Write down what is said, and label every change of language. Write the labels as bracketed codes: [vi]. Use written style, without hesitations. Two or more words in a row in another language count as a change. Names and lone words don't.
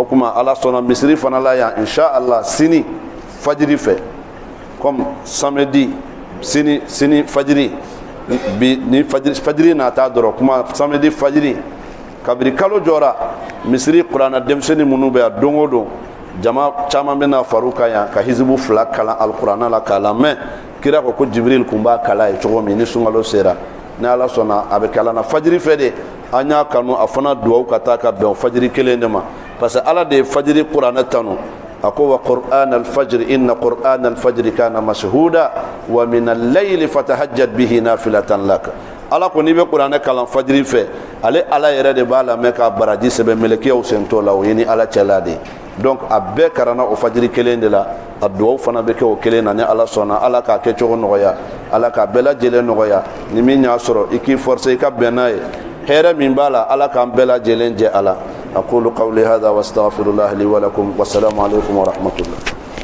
[bm] tuma Ala sɔnna misiri fana la yan inshallah sini fajiri fɛ [fr] comme samedi [bm] sini fajiri bi ni fajiri nata dɔrɔn kuma samedi fajiri kabiri kalo jɔra misiri kuranna denmisɛnnin minnu bɛ yan don o don jama caman bɛna far'u kan yan ka hizibu 2 kalan alikuranna la k'a lamɛn kira ko Jibril kun b'a kala ye cogo min ni sunkalo sera ni Ala sɔnna a bɛ kalan na fajiri fɛ de an y'a kanu a fana duwawu ka taa ka bɛn fajiri kelen de ma parce que Ala de ye fajiri kuranna tanu [ar] أقوى قرآن الفجر إن قرآن الفجر كان مشهودا ومن الليل فتهجد به نافلة لك [bm] ala ko ni be Qur'an kalan fajiri fɛ ale ala yɛrɛ de b'a la mɛ ka baraji sɛbɛn melekiyaw sentɔ la o ye ni ala cɛla de donc a bɛɛ karana o fajiri kelen de la a duwawu fana bɛ kɛ o kelen na ni ala sɔnna ala k'a kɛ cogo nɔgɔya ala k'a bɛɛ lajɛlen nɔgɔya ni min y'a sɔrɔ i k'i forcer i ka bɛn n'a ye hɛrɛ min b'a la ala k'an bɛɛ lajɛlen jɛ ala [ar] أقول قولي هذا واستغفر الله لي ولكم والسلام عليكم ورحمة الله